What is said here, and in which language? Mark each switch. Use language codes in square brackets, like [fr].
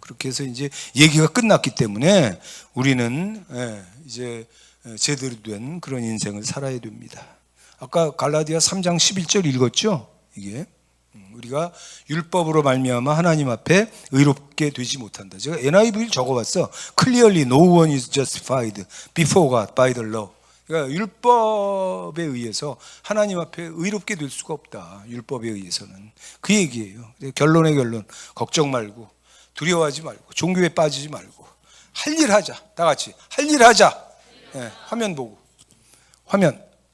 [ko] 그렇게 해서 이제 얘기가 끝났기 때문에 우리는 이제 제대로 된 그런 인생을 살아야 됩니다. 아까 갈라디아 3장 11절 읽었죠? 이게 우리가 율법으로 말미암아 하나님 앞에 의롭게 되지 못한다. 제가 NIV를 적어봤어. [en] Clearly no one is justified before God by the law. [ko] 그러니까 율법에 의해서 하나님 앞에 의롭게 될 수가 없다. 율법에 의해서는. 그 얘기예요. 결론의 결론. 걱정 말고 두려워하지 말고 종교에 빠지지 말고 할 일 하자. 다 같이 할 일 하자. 화면 보고. 화면.